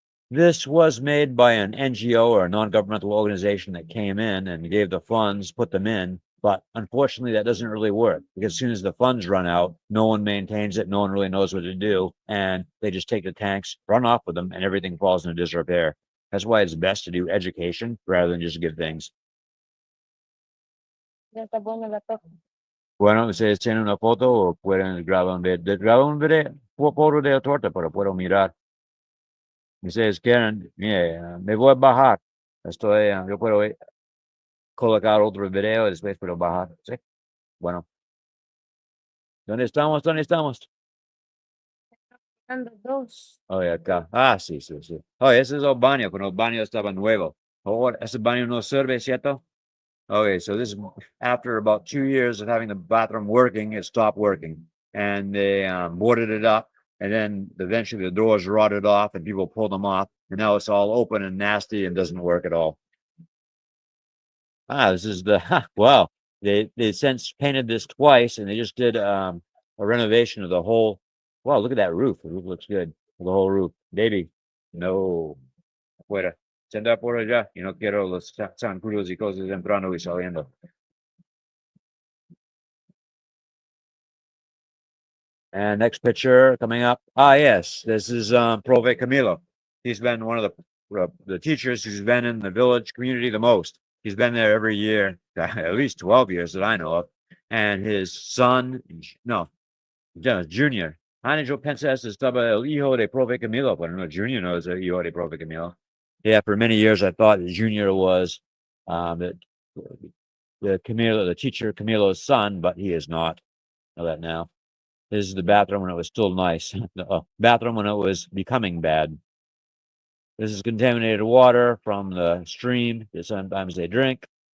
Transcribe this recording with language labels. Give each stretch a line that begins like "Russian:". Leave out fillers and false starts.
English: This was made by an NGO, or a non-governmental organization, that came in and gave the funds, put them in. But unfortunately, that doesn't really work, because as soon as the funds run out, no one maintains it. No one really knows what to do. And they just take the tanks, run off with them, and everything falls into disrepair. That's why it's best to do education rather than just give things.
Spanish: Bueno, ustedes tienen una foto o pueden grabar un video, foto de la torta para puedo mirar. Ustedes quieren, mire, me voy a bajar. Yo puedo colocar otro video y después puedo bajar. Sí. Bueno. ¿Dónde estamos? ¿Dónde estamos? Oh, acá. Ah, sí. Oh, ese es el baño, cuando el baño estaba nuevo. Oh, ese baño no sirve, ¿cierto?
English: Okay, so this is after about 2 years of having the bathroom working, it stopped working. And they boarded it up, and then eventually the doors rotted off and people pulled them off. And now it's all open and nasty and doesn't work at all. This is the, wow. They since painted this twice, and they just did a renovation of the whole. Wow, look at that roof. The roof looks good. The whole roof. Baby, no.
Spanish: Afuera. Se anda por allá y no quiero los zancudos y cosas entrando y saliendo.
English: And next picture coming up. Ah, yes, this is Prove Camilo. He's been one of the teachers who's been in the village community the most. He's been there every year, at least 12 years that I know of. And his son, no, Junior.
Spanish: Anjo Princess estaba el hijo de Prove Camilo.
English: But no, Junior knows
Spanish: el hijo de Prove Camilo.
English: Yeah, for many years I thought that Junior was the Camilo, the teacher Camilo's son, but he is not. Know that now. This is the bathroom when it was still nice. The bathroom when it was becoming bad. This is contaminated water from the stream that sometimes they drink.